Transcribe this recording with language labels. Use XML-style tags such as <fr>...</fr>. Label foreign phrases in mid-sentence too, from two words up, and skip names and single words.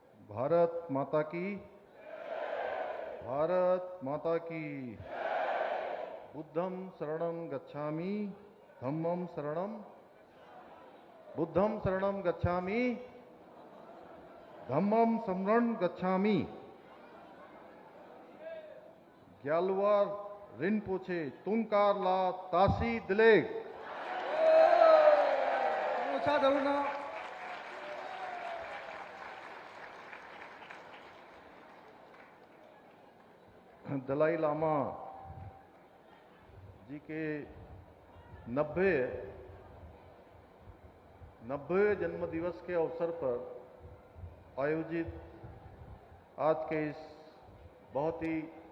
<hi>भारत माता की, भारत माता की।</hi> <pi>बुद्धं शरणं गच्छामि, धम्मं शरणं, बुद्धं शरणं गच्छामि, धम्मं शरणं गच्छामि। ग्यालुआ रिनपोछे तुंकार ला तासी दिलेग।</pi> <hi>दलाई लामा जी के 90 जन्म दिवस के अवसर पर आयोजित आज के इस बहुत ही</hi>